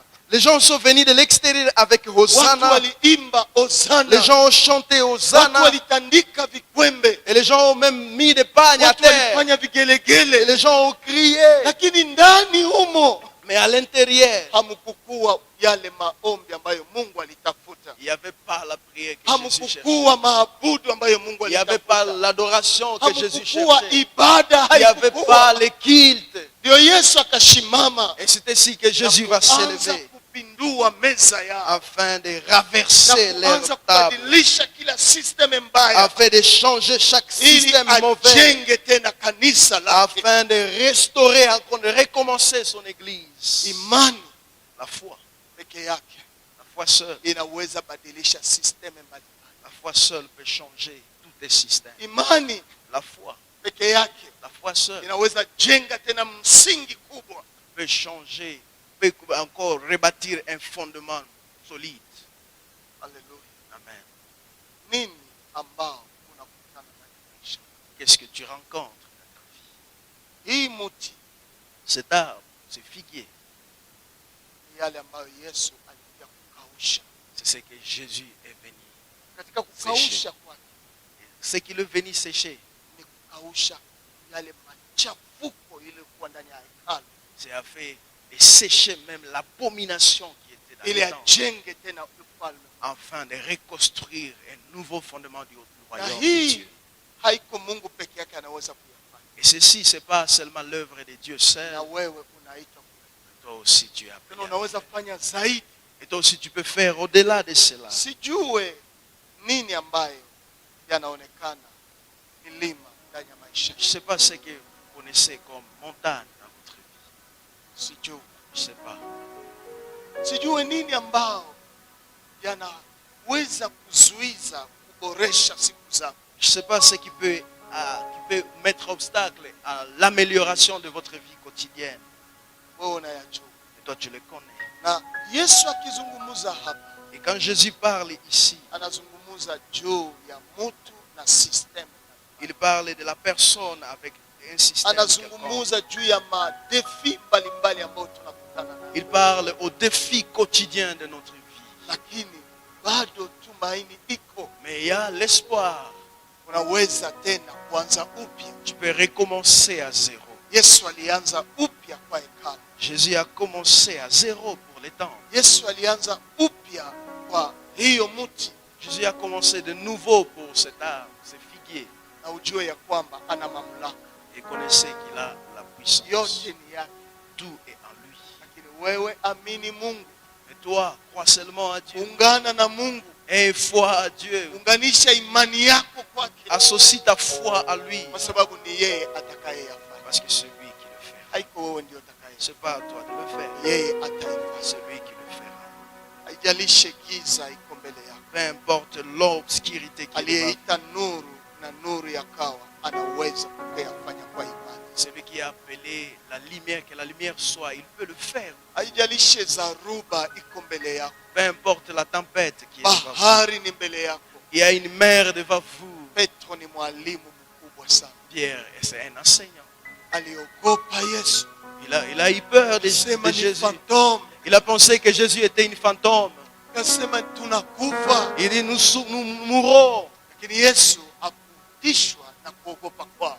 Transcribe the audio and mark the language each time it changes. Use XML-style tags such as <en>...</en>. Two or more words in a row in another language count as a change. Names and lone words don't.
<fr>Les gens sont venus de l'extérieur avec</fr> <sw>watu Hosanna. waliimba Hosana,</sw> <fr>Les gens ont chanté</fr> <sw>watu Hosanna. walitandika vikwembe,</sw> <fr>Et les gens ont même mis des pagnes à</fr> <sw>watu</sw> <fr>terre.</fr> <sw>walifanya</sw> <fr>Et</fr> <sw>vigelegele,</sw> <fr>les gens ont crié.</fr> <sw>lakini ndani humo</sw> <fr>Mais à l'intérieur,</fr> <sw>hamkukuwa yale maombi ambayo Mungu alitafuta,</sw> <fr>il n'y avait pas la prière que Jésus cherchait.</fr> <sw>hamkukuwa maabudu ambayo Mungu</sw> <fr>Il n'y avait pas</fr> <sw>alitafuta,</sw> <fr>l'adoration que Jésus</fr> <sw>hamkukuwa</sw> <fr>cherchait.</fr> <sw>ibada,</sw> <fr>Il n'y avait pas</fr> <sw>haikukuwa.</sw> <fr>les cultes.</fr> <sw>Ndio Yesu akashimama</sw> <fr>Et c'est ainsi que Jésus va</fr> <sw>na kuanza</sw> <fr>s'élever</fr> <sw>kupindua meza yao</sw> <fr>afin de</fr> <sw>na</sw> <fr>raverser</fr> <sw>kuanza</sw> <fr>leur table,</fr> <sw>kubadilisha kila system mbaya</sw> <fr>afin de changer chaque</fr> <sw>ili</sw> <fr>système mauvais,</fr> <sw>ajenge tena kanisa lake.</sw> <fr>afin de restaurer encore, de recommencer son église.</fr> <sw>Imani</sw> <fr>La foi,</fr> <sw>peke yake</sw> <fr>la foi seule,</fr> <sw>inaweza badilisha system mbalimbali.</sw> <fr>la foi seule peut changer tous les systèmes.</fr> <sw>Imani</sw> <fr>La foi,</fr> <sw>peke yake</sw> <fr>la foi seule</fr> <sw>inaweza jenga tena msingi kubwa.</sw> <fr>peut changer, peut encore rebâtir un fondement solide.</fr> <sw>Haleluya. Amen. Nini ambao unakutana na maisha</sw> <fr>Qu'est-ce que tu rencontres dans ta vie?</fr> <sw>hii? Muti</sw> <fr>Cet arbre, ce figuier,</fr> <sw>ni yale ambayo Yesu alikuja kukausha.</sw> <fr>c'est ce que Jésus est venu.</fr> <sw>Katika kukausha kwake</sw> <fr>Ce qu'il est venu sécher,</fr> <sw>ni kukausha yale machafuko iliyokuwa ndani ya hekalu,</sw> <fr>c'est à faire et sécher même l'abomination qui était dans</fr> <sw>ili</sw> <fr>le temple,</fr> <sw>ajenge tena ufalme.</sw> <fr>afin de reconstruire un nouveau fondement du</fr> <sw>Na</sw> <fr>royaume de</fr> <sw>hii</sw> <fr>Dieu.</fr> <sw>haiko Mungu peke yake anaweza kuyafanya,</sw> <fr>Et ceci, ce n'est pas seulement l'œuvre de Dieu seul.</fr> <sw>na wewe unaitwa kuyafanya.</sw> <fr>Toi aussi, tu es appelé.</fr> <sw>Tena</sw> <fr>à</fr> <sw>unaweza</sw> <fr>faire.</fr> <sw>fanya zaidi.</sw> <fr>Et toi aussi, tu peux faire au-delà de cela.</fr> <sw>Sijue nini ambayo yanaonekana milima ndani ya maisha.</sw> <fr>Je ne sais pas ce que vous connaissez comme montagne dans votre vie.</fr> <sw>Sijue.</sw> <fr>Je ne sais pas.</fr> <sw>Sijue nini ambao yanaweza kuzuiza kuboresha siku zako.</sw> <fr>Je ne sais pas ce qui peut mettre obstacle à l'amélioration de votre vie quotidienne.</fr> <sw>wewe unayajua.</sw> <fr>Et toi, tu les connais.</fr> <sw>Na Yesu akizungumza hapa,</sw> <fr>Et quand Jésus parle ici,</fr> <sw>anazungumza juu ya mtu na system.</sw> <fr>il parle de la personne avec un système.</fr> <sw>Anazungumza juu ya madefi mbalimbali ambayo tunakutana nayo.</sw> <fr>Il parle aux défis quotidiens de notre vie.</fr> <sw>Lakini bado tumaini iko.</sw> <fr>Mais il y a l'espoir.</fr> <sw>Unaweza tena kuanza upya.</sw> <fr>Tu peux recommencer à zéro.</fr> <sw>Yesu alianza upya kwa hekalu.</sw> <fr>Jésus a commencé à zéro pour les temps.</fr> <sw>Yesu alianza upya kwa hiyo mti.</sw> <fr>Jésus a commencé de nouveau pour cet arbre, ce figuier.</fr> <sw>Na ujue ya kwamba ana mamlaka.</sw> <fr>Et connaissez qu'il a la puissance.</fr> <sw>Yote ni yake.</sw> <fr>Tout est en lui.</fr> <sw>Lakini wewe amini Mungu.</sw> <fr>Et toi, crois seulement à Dieu.</fr> <sw>Ungana na Mungu.</sw> <fr>Et foi à Dieu.</fr> <sw>Unganisha imani yako kwake.</sw> <fr>Associe ta foi à lui.</fr> <sw>Kwa sababu ni yeye atakayeyafanya.</sw> <fr>Parce que c'est lui qui le fait.</fr> <sw>Haiko wewe ndio utakaye.</sw> <fr>C'est pas à toi de le faire.</fr> <sw>Yeye ataifanya.</sw> <fr>C'est lui qui le fera.</fr> <sw>Haijalishe giza iko mbele yako.</sw> <fr>Peu importe l'obscurité qui est devant.</fr> <sw>Aliyeita nuru na nuru yakawa anaweza kuyafanya kwa imani.</sw> <fr>Celui qui a appelé la lumière, que la lumière soit, il peut le faire.</fr> <sw>Haijalishe zaruba iko mbele yako.</sw> <fr>Peu importe la tempête qui est devant vous.</fr> <sw>Bahari ni mbele yako.</sw> <fr>Il y a une mer devant vous.</fr> <sw>Petro ni mwalimu mkubwa sana.</sw> <fr>Pierre, c'est un enseignant.</fr> <sw>Aliogopa Yesu.</sw> <fr>Il a eu peur de</fr> <sw>Sema ni</sw> <fr>Jésus. fantôme. Il a pensé que Jésus était une fantôme.</fr> <sw>Kasema tunakufa.</sw> <fr>Il dit nous mourrons.</fr> <sw>Lakini Yesu hakutishwa na kuogopa kwao.</sw>